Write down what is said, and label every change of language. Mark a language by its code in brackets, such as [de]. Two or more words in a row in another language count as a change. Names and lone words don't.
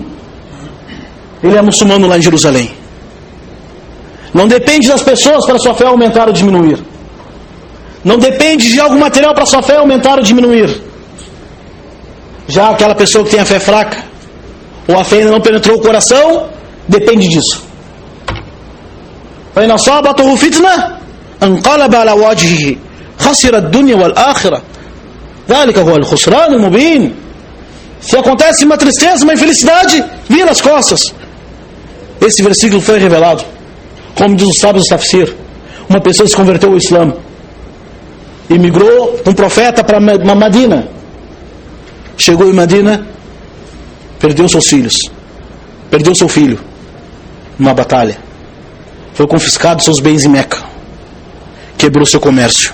[pt] Ele é muçulmano lá em Jerusalém. Não depende das pessoas para sua fé aumentar ou diminuir. Não depende de algo material para sua fé aumentar ou diminuir. Já aquela pessoa que tem a fé fraca, ou a fé ainda não penetrou o coração, depende disso. [ar] فَإِنْ أَصَابَتْهُ فِتْنَةٌ انْقَلَبَ عَلَى وَجْهِهِ خَسِرَ الدُّنْيَا وَالْآخِرَةَ. ذلك هو الخسران المبين. [pt] Se acontece uma tristeza, uma infelicidade, vira as costas. Esse versículo foi revelado, como diz os sábios do Tafsir. Uma pessoa se converteu ao Islã e migrou um profeta para Madina. Chegou em Madina, perdeu seus filhos, perdeu seu filho numa batalha, foi confiscado seus bens em Meca, quebrou seu comércio.